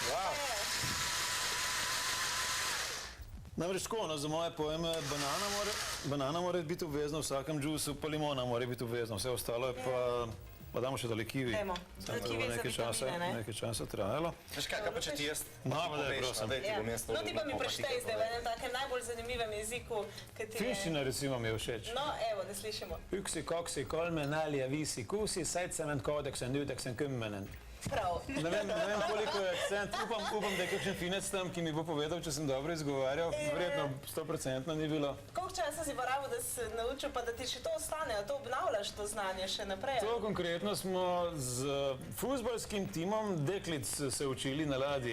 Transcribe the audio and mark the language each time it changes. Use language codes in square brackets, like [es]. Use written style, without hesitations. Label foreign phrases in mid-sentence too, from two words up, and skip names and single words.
[sl] Namreč tako, za moje pojme, banana mora biti obvezna v vsakem džusu, pa limona mora biti obvezna, vse ostalo je pa damo še tale kiwi. Dajmo. Kiwi za vitamine, ne? Nekaj časa trajalo. Veš kaj pa če ti jaz prosim. No ti pa mi preštej zdaj v enem takem najbolj zanimivem jeziku, ki ti je... Finščina recimo mi je všeč. No, evo, da slišimo. [fi] Yksi, kaksi, kolme, nälja, viisi, kuusi, 7, 8, 9, 10. [sl] Prav. Ne vem, koliko je akcent. Upam, da je kakšen finec tam, ki mi bo povedal, če sem dobro izgovarjal. Verjetno 100% ni bilo. Koliko časa si porabo, da si naučil, pa da ti še to ostane, a to obnavljaš to znanje še naprej? To konkretno smo z fuzbalskim timom deklic se učili na ladji.